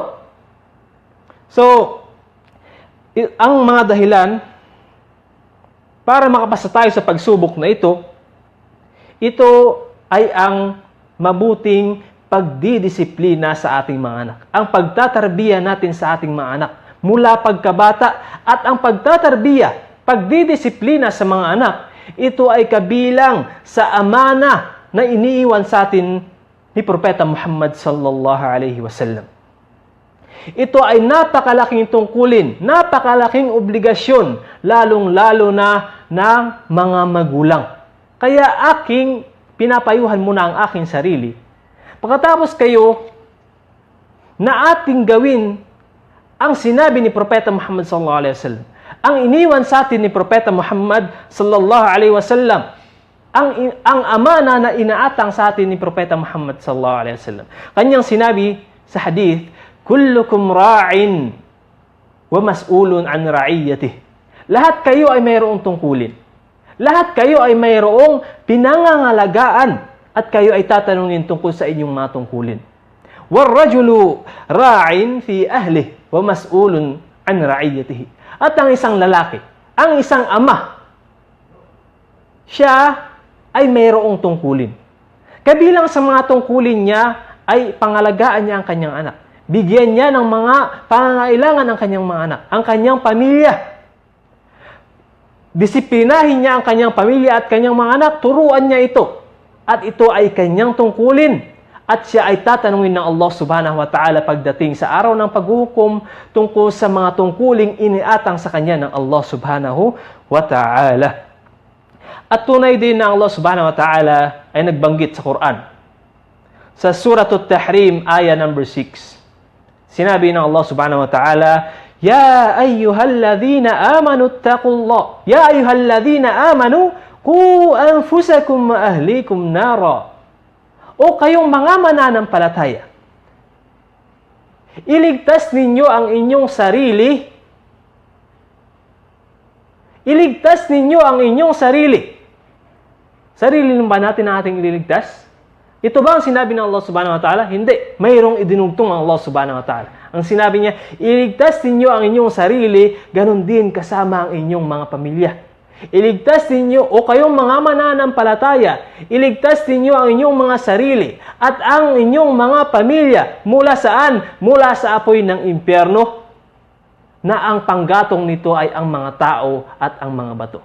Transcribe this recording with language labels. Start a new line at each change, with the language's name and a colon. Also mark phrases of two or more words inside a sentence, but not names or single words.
Filipino: So, ang mga dahilan para makapasa tayo sa pagsubok na ito ay ang mabuting pagdidisiplina sa ating mga anak. Ang pagtatarbiya natin sa ating mga anak mula pagkabata, at ang pagtatarbiya, pagdidisiplina sa mga anak, ito ay kabilang sa amana na iniiwan sa atin ni Propeta Muhammad
Arabic: صلى الله عليه وسلم.
Filipino: Ito ay napakalaking tungkulin, napakalaking obligasyon, lalong-lalo na ng mga magulang. Kaya pinapayuhan muna ang aking sarili. Pagkatapos kayo na ating gawin ang sinabi ni Propeta Muhammad
Arabic: صلى الله عليه وسلم,
Filipino: ang iniwan sa atin ni Propeta Muhammad
Arabic: صلى الله عليه وسلم,
Filipino: ang amana na inaatang sa atin ni Propeta Muhammad
Arabic: صلى الله عليه وسلم.
Filipino: Kanyang sinabi sa hadith,
Arabic: كلكم راع ومسؤول عن رعيته.
Filipino: Lahat kayo ay mayroong tungkulin. Lahat kayo ay mayroong pinangangalagaan at kayo ay tatanungin tungkol sa inyong mga tungkulin.
Arabic: والرجل راع في أهله ومسؤول عن رعيته.
Filipino: At ang isang lalaki, ang isang ama, siya ay mayroong tungkulin. Kabilang sa mga tungkulin niya ay pangalagaan niya ang kanyang anak. Bigyan niya ng mga pangangailangan ng kanyang mga anak, ang kanyang pamilya. Disiplinahin niya ang kanyang pamilya at kanyang mga anak, turuan niya ito. At ito ay kanyang tungkulin. At siya ay tatanungin ng
Arabic: الله سبحانه وتعالى
Filipino: pagdating sa araw ng paghuhukom tungkol sa mga tungkuling iniatang sa kanya ng
Arabic: الله سبحانه وتعالى.
Filipino: At tunay din na
Arabic: الله سبحانه وتعالى
Filipino: ay nagbanggit sa Quran. Sa Suratul Tahrim, ayah number 6. Sinabi ng
Arabic: الله سبحانه وتعالى يا أيها الذين آمنوا اتقوا الله. يا أيها الذين آمنوا قوا أنفسكم وأهليكم نارا.
Filipino: O kayong mga mananampalataya, iligtas ninyo ang inyong sarili. Iligtas ninyo ang inyong sarili. Sarili ba natin ang ating ililigtas? Ito ba ang sinabi ng
Arabic: الله سبحانه وتعالى?
Filipino: Hindi. Mayroong idinugtong ang
Arabic: الله سبحانه وتعالى.
Filipino: Ang sinabi niya, iligtas ninyo ang inyong sarili, ganun din kasama ang inyong mga pamilya. Iligtas ninyo o kayong mga mananampalataya, iligtas ninyo ang inyong mga sarili at ang inyong mga pamilya mula saan? Mula sa apoy ng impyerno, na ang panggatong nito ay ang mga tao at ang mga bato.